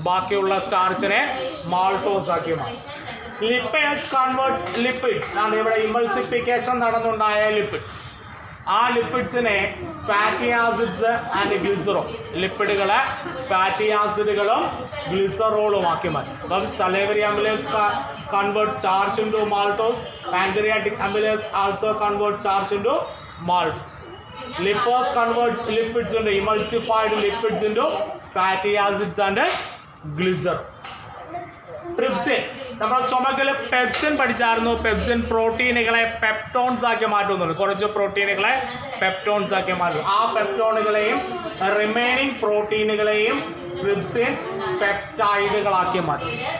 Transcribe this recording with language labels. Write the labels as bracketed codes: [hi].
[ml] ബാക്കിയുള്ള സ്റ്റാർച്ചിനെ മാൾട്ടോസ് ആക്കി മാറ്റി. ലിപ്പേഴ്സ് കൺവേർട്സ് ലിപ്പിഡ്സ് ആണ്. ഇവിടെ ഇമൾസിഫിക്കേഷൻ നടന്നുണ്ടായ ലിപ്പിഡ്സ്. ആ ലിപ്പിഡ്സിനെ fatty acids and glycerol. ലിപ്പിഡുകളെ fatty ആസിഡുകളും ഗ്ലിസറോളും ആക്കി മാറ്റും. അപ്പം [en] Salivary amylase convert starch into maltose. Pancreatic amylase also converts starch into maltose. Lipase converts lipids into emulsified lipids into fatty acids and glycerol. [ml] Trypsin, നമ്മുടെ സ്റ്റൊമക്കിൽ pepsin പഠിച്ചായിരുന്നു. Pepsin പ്രോട്ടീനുകളെ peptones ആക്കി മാറ്റുന്നുണ്ട്. കുറച്ച് പ്രോട്ടീനുകളെ peptones ആക്കി മാറ്റും. ആ പെപ്റ്റോണുകളെയും റിമൈനിങ് പ്രോട്ടീനുകളെയും ട്രിപ്സിൻ പെപ്റ്റൈഡുകളാക്കി മാറ്റും.